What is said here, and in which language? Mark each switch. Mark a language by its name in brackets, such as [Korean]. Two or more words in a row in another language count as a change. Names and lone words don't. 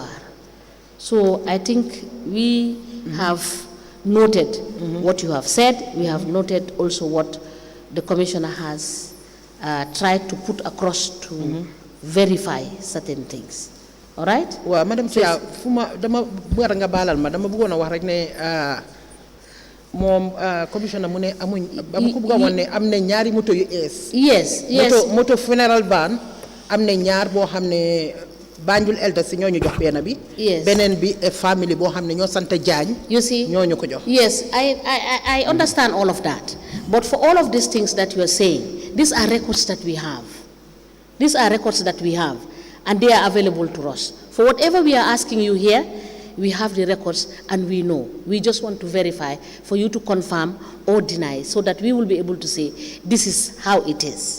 [English] So I think we have noted what you have said. We have noted also what the Commissioner has tried to put across to verify certain things. All right? Well, Madam Chair, [Wolof] dama bëgg nga balal ma dama bëggoon wax rek ne Commissioner mu ne amuñ dama ko bëgg a ne am na ñaari moto yu ees. [English] Yes. [Wolof] Moto [English] funeral van [Wolof] am na ñaar boo xam ne Banjul elders ñoo ñu jox benn bi. [English] Yes. [Wolof] Beneen bi family boo xam ne ñoo sant Jaañ. [English] You see? [Wolof] ñoo ñu ko jox. [English] Yes, I understand all of that. But for all of these things that you are saying, these are records that we have. These are records that we have, and they are available to us. For whatever we are asking you here, we have the records and we know. We just want to verify for you to confirm or deny so that we will be able to say, this is how it is.